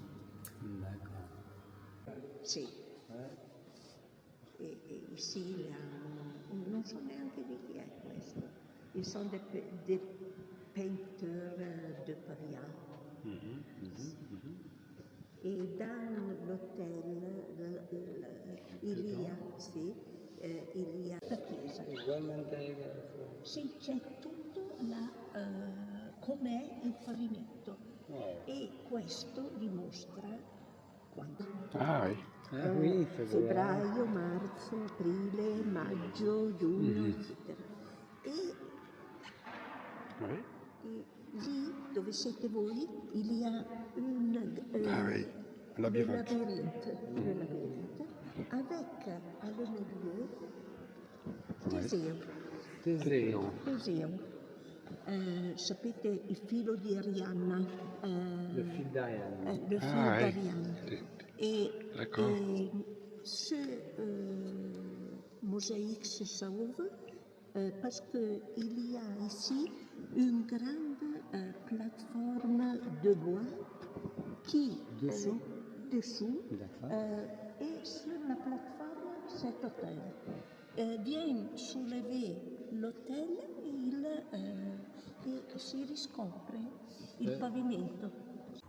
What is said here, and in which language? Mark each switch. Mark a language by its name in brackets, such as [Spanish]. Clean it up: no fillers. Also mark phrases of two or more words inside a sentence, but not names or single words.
[French] D'accord. [Italian] Sì. E ici, non so neanche di chi è questo. [French] Ils sont des peinteurs de Paris. Et dans l'hôtel, il y a la chiesa. [Italian] Sì, c'è tutto com'è il pavimento. E questo dimostra quando. [French] Ah oui. Ah oui, [Italian] Febbraio, marzo, aprile, maggio, giugno, eccetera. E lì dove siete voi, [French] il y a Ah oui, un labyrinthe. le labyrinthe, avec à le milieu Teseo. [Italian] Sapete il filo di Arianna? [French] Le fil d'Ariane. Le fil Ah, ouais. d'Arianna. D'accord. Et ce mosaïque se sauve parce qu'il y a ici une grande plateforme de bois qui Dessous. Et sur la plateforme cet hôtel. Vient soulever l'hôtel [Italian] e si riscopre il pavimento.